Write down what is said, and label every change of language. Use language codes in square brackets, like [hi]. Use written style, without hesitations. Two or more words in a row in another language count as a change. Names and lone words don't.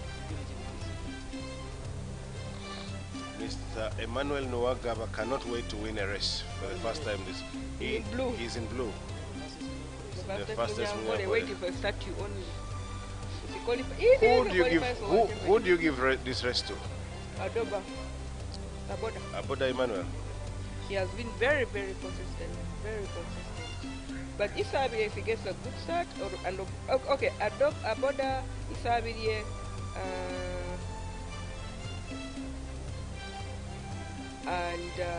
[en] Mr. Emmanuel Nwagaba cannot wait to win a race for the first time. In blue. He's in blue. The fastest Munyangole Munyangole. waiting for a statue only. If he qualify, Who do you give this race to? Adoba. Aboda. Aboda Emmanuel. He has been very, very consistent. Very consistent. But Isabie, if he gets a good start, okay, Aboda, Isabie, and